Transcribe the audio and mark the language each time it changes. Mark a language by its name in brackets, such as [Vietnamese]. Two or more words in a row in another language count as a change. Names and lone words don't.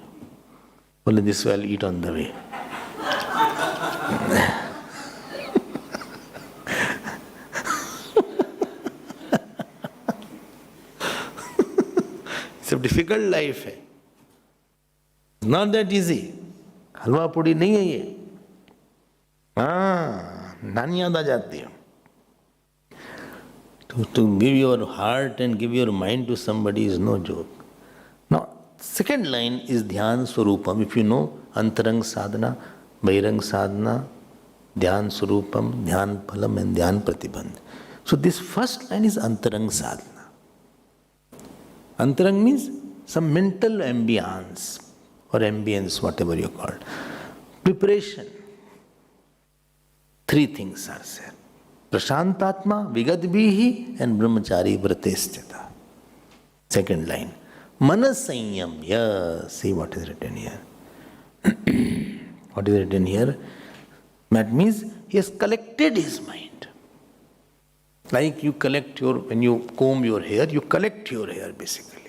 [English] Only this way I'll eat on the way. It's a difficult life. It's not that easy. [Hindi] हलवा पूड़ी नहीं है ये. नानी याद आ जाती है. [English] To give your heart and give your mind to somebody is no joke. Now, second line is [Sanskrit] ध्यान स्वरूपम्. [English] If you know [Sanskrit] अन्तरङ्ग साधना, बहिरङ्ग साधना, ध्यान स्वरूपम्, ध्यान फलम् and ध्यान प्रतिबन्ध. [English] So this first line is [Sanskrit] अन्तरङ्ग साधना. [English] Antarang means some mental ambience or ambience, whatever you call it. Preparation. 3 things are said. [Sanskrit] प्रशान्तात्मा, विगतभी and ब्रह्मचारिव्रते स्थितः. [English] Second line. Sanyamya. See what is written here. What is written here? That means he has collected his mind. Like you collect when you comb your hair, you collect your hair basically.